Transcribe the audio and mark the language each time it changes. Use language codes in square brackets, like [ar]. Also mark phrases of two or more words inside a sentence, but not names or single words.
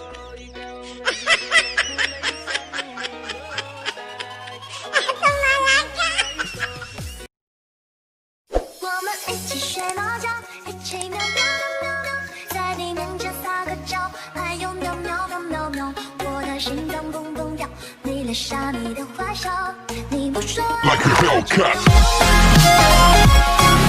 [tl] Ikaw ang nagbibigay ng kulay sa aking mundo. Sana ay [zh] 我们一起学猫叫，一起喵喵喵喵，在地面上撒个娇，还有喵喵喵喵喵，我的心脏蹦蹦跳，你留下你的坏笑，你不说。 [en] like a Hellcat.